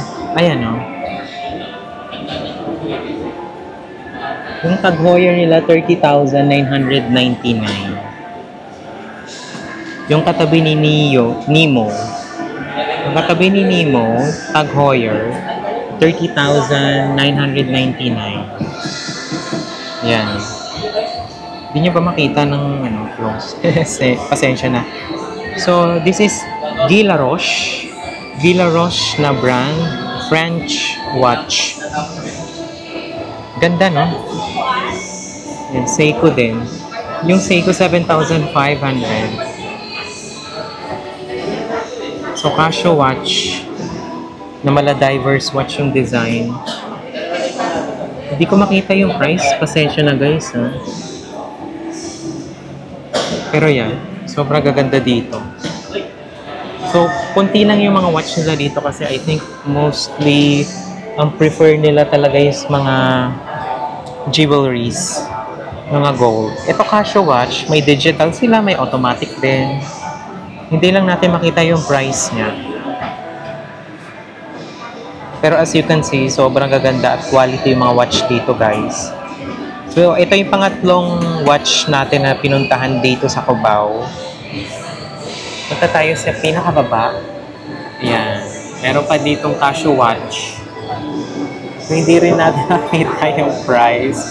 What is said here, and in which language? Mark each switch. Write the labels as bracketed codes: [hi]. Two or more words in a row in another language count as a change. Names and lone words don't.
[tl] Ayan o. Yung Tag Heuer nila, 30,999. Yung katabi ni Nemo. Yung katabi ni Nemo, Tag Heuer, 30,999. Yan. Hindi nyo ba makita ng close? Pasensya na. [en] So, this is Guy Laroche. [tl] Guy Laroche na brand. [en] French watch. [tl] Ganda, no? Yan, Seiko din. Yung Seiko, 7,500. So, Casio watch na mala-diverse watch yung design. Hindi ko makita yung price. Pasensya na, guys, ha? Pero yan, sobrang gaganda dito. So, kunti lang yung mga watch nila dito kasi [en] I think mostly [tl] ang prefer nila talaga is mga jewelries, mga gold. Ito Casio watch, may digital sila, may automatic din. Hindi lang natin makita yung price niya. [en] Pero as you can see, [tl] sobrang gaganda at quality yung mga watch dito, guys. So, ito yung pangatlong watch natin na pinuntahan dito sa Cubao. Punta tayo sa pinakababa. Ayan. Meron pa ditong Casio watch. So, hindi rin natin nakita yung price.